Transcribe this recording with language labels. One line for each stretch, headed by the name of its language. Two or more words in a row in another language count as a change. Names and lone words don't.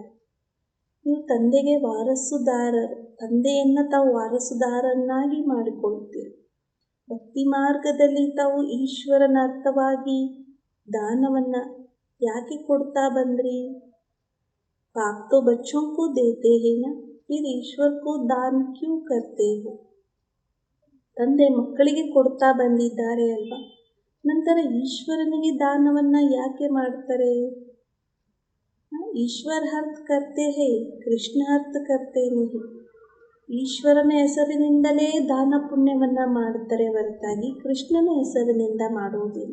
Kannada: ನೀವು ತಂದೆಗೆ ವಾರಸುದಾರರು, ತಂದೆಯನ್ನು ತಾವು ವಾರಸುದಾರನ್ನಾಗಿ ಮಾಡಿಕೊಳ್ತೀರಿ. ಭಕ್ತಿ ಮಾರ್ಗದಲ್ಲಿ ತಾವು ಈಶ್ವರನ ಅರ್ಥವಾಗಿ ದಾನವನ್ನು ಯಾಕೆ ಕೊಡ್ತಾ ಬಂದ್ರಿ?
Hindi: बाप तो बच्चों को देते हैं ना, फिर ईश्वर को दान क्यों करते हो?
Kannada: ತಂದೆ ಮಕ್ಕಳಿಗೆ ಕೊಡ್ತಾ ಬಂದಿದ್ದಾರೆ ಅಲ್ವಾ, ನಂತರ ಈಶ್ವರನಿಗೆ ದಾನವನ್ನು ಯಾಕೆ ಮಾಡ್ತಾರೆ?
Hindi: ईश्वर अर्थ करते हैं, कृष्ण अर्थ करते नहीं.
Kannada: ಈಶ್ವರನ ಹೆಸರಿನಿಂದಲೇ ದಾನ ಪುಣ್ಯವನ್ನು ಮಾಡ್ತಾರೆ ಹೊರತಾಗಿ ಕೃಷ್ಣನ ಹೆಸರಿನಿಂದ ಮಾಡುವುದಿಲ್ಲ.